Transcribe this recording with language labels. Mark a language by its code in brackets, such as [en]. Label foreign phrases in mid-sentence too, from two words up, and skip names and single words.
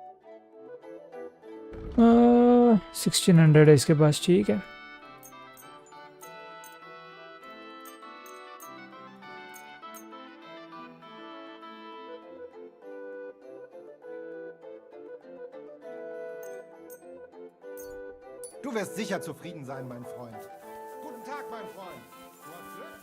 [hi] 1600 है इसके पास. ठीक है. [de] Du wirst sicher zufrieden sein, mein Freund. Guten Tag, mein Freund. Du hast Glück.